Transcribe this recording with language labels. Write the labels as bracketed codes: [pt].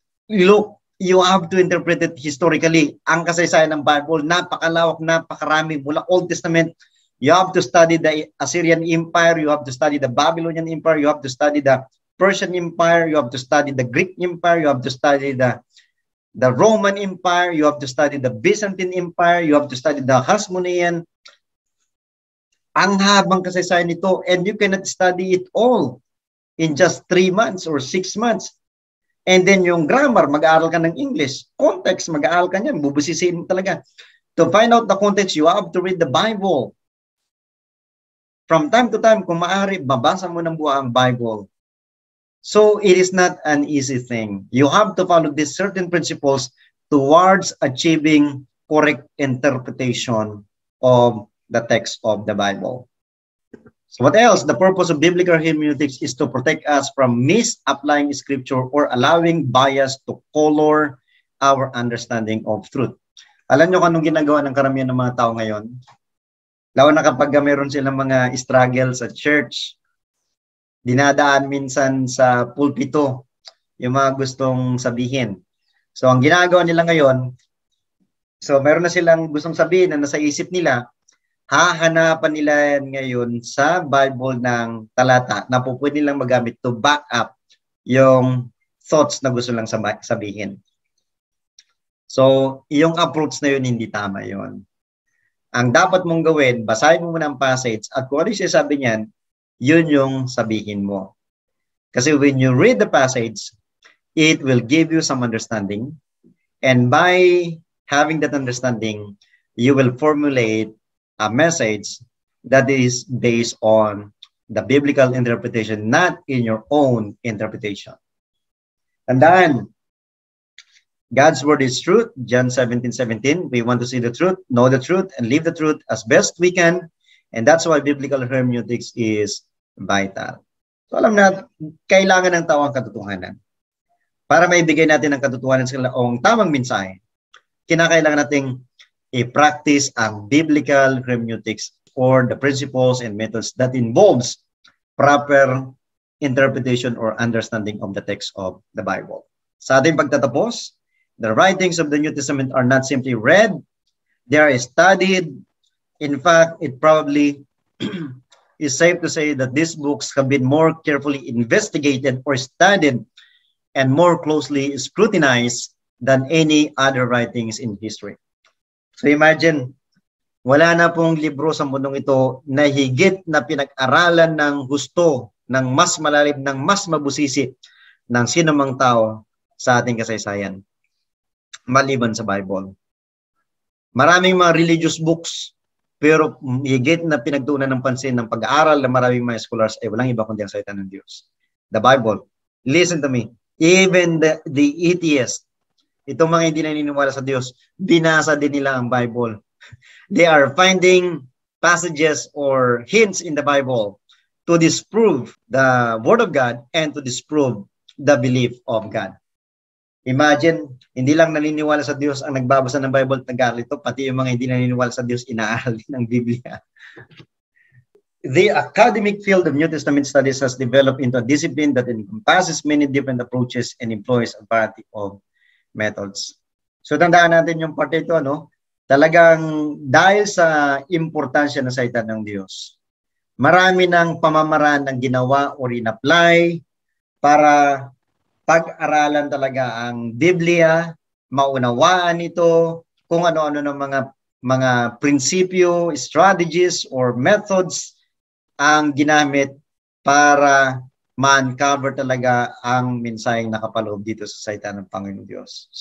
[en] Look, you have to interpret it historically. [tl] Ang kasaysayan ng Bible, napakalawak, napakarami. Mula [en] Old Testament, you have to study the Assyrian Empire, you have to study the Babylonian Empire, you have to study the Persian Empire, you have to study the Greek Empire, you have to study the Roman Empire, you have to study the Byzantine Empire, you have to study the Hasmonean. [tl] Ang habang kasaysayan nito, [en] and you cannot study it all in just 3 months or 6 months. And then [tl] yung grammar, mag-aaral ka ng English. Context, mag-aaral ka niyan. Bubusisiin mo talaga. [en] To find out the context, you have to read the Bible. [tl] From time to time, kung maaari, babasa mo ng buong Bible. [en] So it is not an easy thing. You have to follow these certain principles towards achieving correct interpretation of the text of the Bible. So what else? The purpose of biblical hermeneutics is to protect us from misapplying scripture or allowing bias to color our understanding of truth. [tl] Alam nyo kung anong ginagawa ng karamihan ng mga tao ngayon? Lalo na kapag meron silang mga struggle sa church, dinadaan minsan sa pulpito yung mga gustong sabihin. So ang ginagawa nila ngayon, so meron na silang gustong sabihin na nasa isip nila, hahanapan nila ngayon sa Bible ng talata na po pwede nilang magamit [en] to back up [tl] yung thoughts na gusto lang sabihin. So, yung approach na yun, hindi tama yun. Ang dapat mong gawin, basahin mo muna ang passage at kung ano yung sabi niyan, yun yung sabihin mo. Kasi [en] when you read the passage, it will give you some understanding. And by having that understanding, you will formulate a message that is based on the biblical interpretation, not in your own interpretation. And then, God's word is truth. John 17:17. We want to see the truth, know the truth, and live the truth as best we can. And that's why biblical hermeneutics is vital. [tl] So alam na, kailangan ng tao ang katotohanan. Para maibigay natin ang katotohanan sa kanilang tamang mensahe, kinakailangan nating i-practice ang biblical hermeneutics or [en] the principles and methods that involves proper interpretation or understanding of the text of the Bible. [tl] Sa ating pagtatapos, [en] the writings of the New Testament are not simply read, they are studied. In fact, it probably is safe to say that these books have been more carefully investigated or studied and more closely scrutinized than any other writings in history. [tl] So imagine, wala na pong libro sa mundong ito na higit na pinag-aralan ng gusto, ng mas malalim, ng mas mabusisi ng sinumang tao sa ating kasaysayan, maliban sa Bible. Maraming mga religious books, pero higit na pinagtuunan ng pansin ng pag-aaral ng maraming mga scholars ay walang iba kundi ang salita ng Diyos. [en] The Bible. Listen to me. Even the atheist, [tl] itong mga hindi naniniwala sa Diyos, binasa din nila ang Bible. [en] They are finding passages or hints in the Bible to disprove the Word of God and to disprove the belief of God. [tl] Imagine, hindi lang naniniwala sa Diyos ang nagbabasa ng Bible at nag-aaral ito, pati yung mga hindi naniniwala sa Diyos, inaaral din ng Biblia. [en] The academic field of New Testament studies has developed into a discipline that encompasses many different approaches and employs a variety of methods. [tl] So tandaan natin yung part ito, no? Talagang dahil sa importansya ng salita ng Diyos, marami ng pamamaraan ng ginawa o rin-apply para pag-aralan talaga ang Biblia, maunawaan ito, kung ano-ano ng mga prinsipyo, strategies, or methods ang ginamit para ma-uncover talaga ang mensaheng nakapaloob dito sa salita ng Panginoon Diyos.